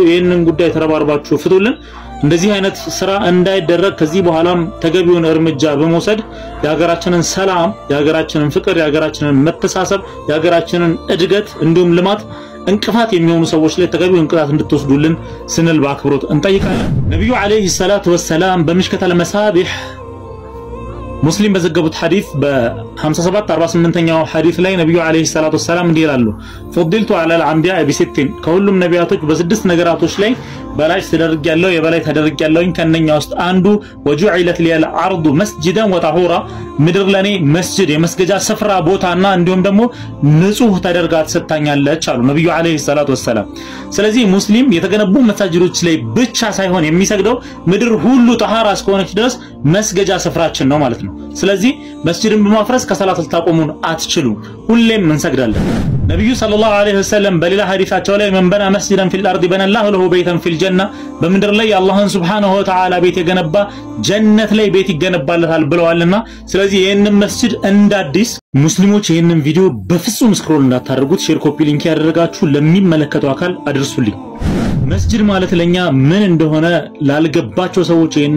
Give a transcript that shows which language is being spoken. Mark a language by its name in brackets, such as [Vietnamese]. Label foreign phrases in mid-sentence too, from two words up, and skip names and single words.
[Amharic] ይሄንን ጉዳይ ተረባርባችሁ ፍቱልን። እንደዚህ አይነት ስራ እንዳይደረግ ከዚህ በኋላም ተገቢውን እርምጃ በመውሰድ የሀገራችንን ሰላም የሀገራችንን ፍቅር የሀገራችንን መተሳሰብ የሀገራችንን እድገት እንዲሁም ልማት እንቅፋት የሚሆኑ ሰዎች ላይ ተገቢውን ቅጣት እንድትወስዱልን ስንል በአክብሮት እንጠይቃለን። ነብዩ [Arabic] عليه الصلاة والسلام [Amharic] በምሽከተል መሳቢህ ሙስሊም በዘገቡት ሐዲስ በ57 48ኛው ሐዲስ ላይ ነብዩ [Arabic] عليه الصلاة والسلام [Amharic] እንዲህ ይላሉ [Arabic] ፈضلت على الانبياء بست [Amharic] ከሁሉም ነቢያቶች በስድስት ነገራቶች ላይ በላይ ተደርጋለሁ የበላይ ተደርጋለሁኝ ከነኛ ውስጥ አንዱ [Arabic] وجعلت لي الارض مسجدا وطهورا [Amharic] ምድር ለኔ መስጂድ የመስገጃ ስፍራ ቦታና እንዲሁም ደግሞ ንጹህ ተደርጋ ተሰጣኛለች አሉ ነብዩ [Arabic] عليه الصلاة والسلام። [Amharic] ስለዚህ ሙስሊም የተገነቡ መሳጅዶች ላይ ብቻ ሳይሆን የሚሰግደው ምድር ሁሉ ጠሃራ እስከሆነች ድረስ መስገጃ ስፍራችን ነው ማለት ነው። ስለዚህ መስጂድን በማፍረስ ከሰላት ልታቆሙን አትችሉ ሁሌም እንሰግዳለን። ነብዩ [Arabic] صلى الله عليه وسلم [Amharic] በሌላ ሐዲሳቸው ላይ [Arabic] من بنى مسجدا في الارض بنى الله له بيتا في الجنه [Amharic] በምድር ላይ አላህን [Arabic] سبحانه وتعالى [Amharic] ቤት የገነባ ጀነት ላይ ቤት ይገነባለታል ብለዋልና ስለዚህ ይሄንን መስጂድ እንዳዲስ ሙስሊሞች ይሄንን ቪዲዮ በፍጹም ስክሮል እንዳታደርጉት [English] share copy link [Amharic] ያደረጋችሁ ለሚመለከተው አካል አድርሱልኝ። መስጂድ ማለት ለኛ ምን እንደሆነ ላልገባቸው ሰዎች ይሄንን